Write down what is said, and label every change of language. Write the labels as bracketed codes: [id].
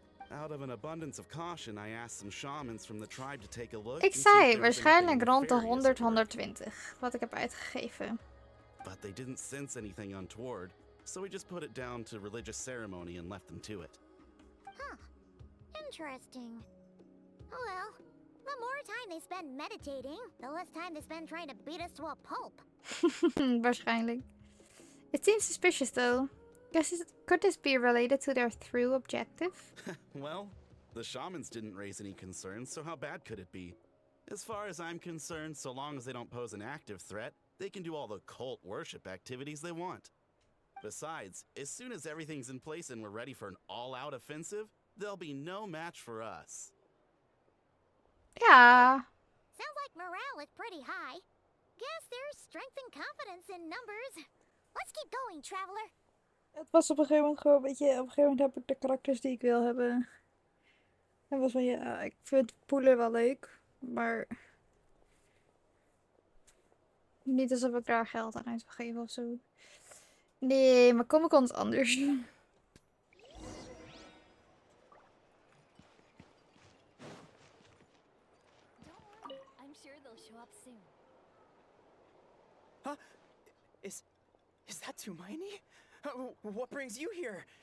[en] Out of an abundance of caution, I asked some shamans from the tribe to take a look. [nl] Ik zei waarschijnlijk rond de 100, 120. Wat ik heb uitgegeven. [en] But they didn't sense anything untoward, so we just put it down to religious ceremony and left them to it. Huh. Interesting. Oh well. The more time they spend meditating, the less time they spend trying to beat us to a pulp. [nl] Waarschijnlijk. [en] It seems suspicious though. Could this be related to their true objective? Well, the shamans didn't raise any concerns, so how bad could it be? As far as I'm concerned, so long as they don't pose an active threat, they can do all the cult worship activities they want. Besides, as soon as everything's in place and we're ready for an all-out offensive, there'll be no match for us. [nl] Ja. [en] Sounds like morale is pretty high. Guess there's strength and confidence in numbers. Let's keep going, traveler. [nl] Het was op een gegeven moment gewoon een beetje... Op een gegeven moment heb ik de karakters die ik wil hebben. En was van ja, ik vind poelen wel leuk. Maar... Niet alsof ik daar geld aan uit wil geven of zo. Nee, maar Comic Con is anders. [en] Don't worry, I'm sure they'll show up soon. Huh? Is that Tumaini? What brings you here?